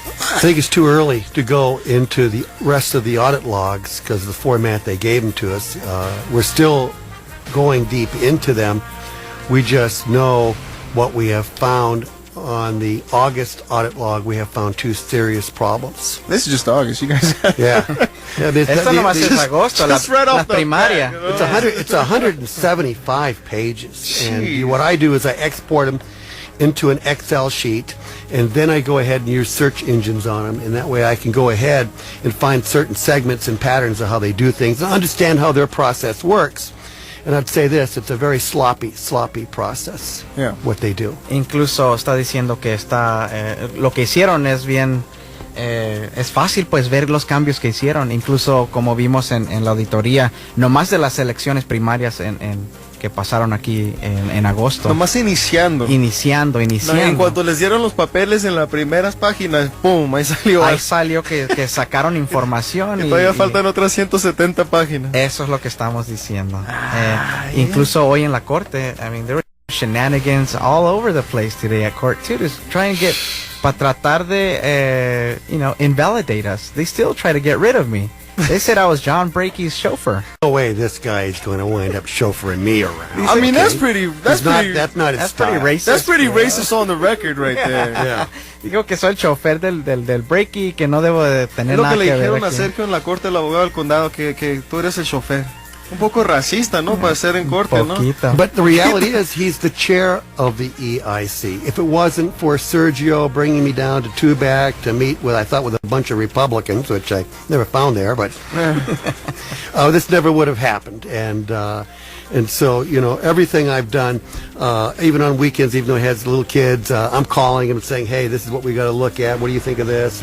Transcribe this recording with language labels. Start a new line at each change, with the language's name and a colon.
English: I think it's too early to go into the rest of the audit logs because of the format they gave them to us. We're still going deep into them. We just know what we have found on the August audit log. We have found 2 serious problems. This is just August, you guys. Yeah.
Spanish: Esto nomás es agosto, la primaria.
English: It's 175 pages. And what I do is I export them into an Excel sheet, and then I go ahead and use search engines on them, and that way I can go ahead and find certain segments and patterns of how they do things and understand how their process works. And I'd say this, it's a very sloppy process, what they do.
Spanish: Incluso está diciendo que lo que hicieron es bien, es fácil pues ver los cambios que hicieron, incluso como vimos en la auditoría, nomás de las elecciones primarias que pasaron aquí en agosto. Nomás iniciando. Iniciando. No, en cuanto les dieron los papeles en las primeras páginas, ¡pum! Ahí salió. Ahí salió que sacaron información. Y todavía faltan otras 170 páginas. Eso es lo que estamos diciendo.
English: Incluso hoy en la corte, I mean, there were shenanigans all over the place today at court too, to try and get, para tratar de, invalidate us. They still try to get rid of me. They said I was John Breaky's chauffeur. No way this guy is going to wind up chauffeuring me around. I mean, that's pretty that's not his style. Pretty racist. That's pretty racist on the record right there. Yeah.
Spanish: Digo que soy el chofer del Breaky, que no debo de tener nada que ver. Es lo que le dijeron a aquí. Sergio en la corte del abogado del condado, que tú eres el chofer. Un poco racista, ¿no? Para ser en corte, Poquito. ¿no?
English: But the reality is he's the chair of the EIC. If it wasn't for Sergio bringing me down to Tubac to meet with, I thought, with a bunch of Republicans, which I never found there, but this never would have happened. And so, everything I've done, even on weekends, even though he has little kids, I'm calling him and saying, hey, this is what we got to look at. What do you think of this?